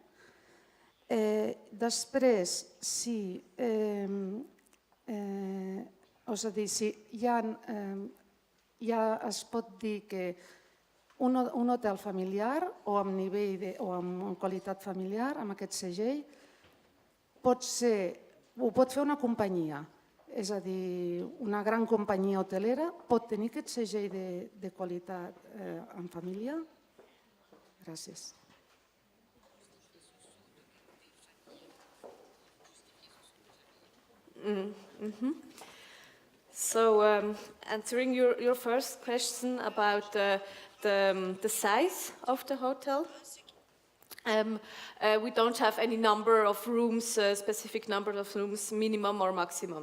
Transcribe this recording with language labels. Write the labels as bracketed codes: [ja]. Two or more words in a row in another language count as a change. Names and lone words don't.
[ca] Després, si ja es pot dir que un hotel familiar o amb nivell o amb qualitat familiar, amb aquest segell, ho pot fer una companyia. És a dir, una gran companyia hotelera pot tenir aquest segell de qualitat en família? Gràcies. [en] So, answering your first question about the size of the hotel, we don't have any number of rooms, specific number of rooms, minimum or maximum.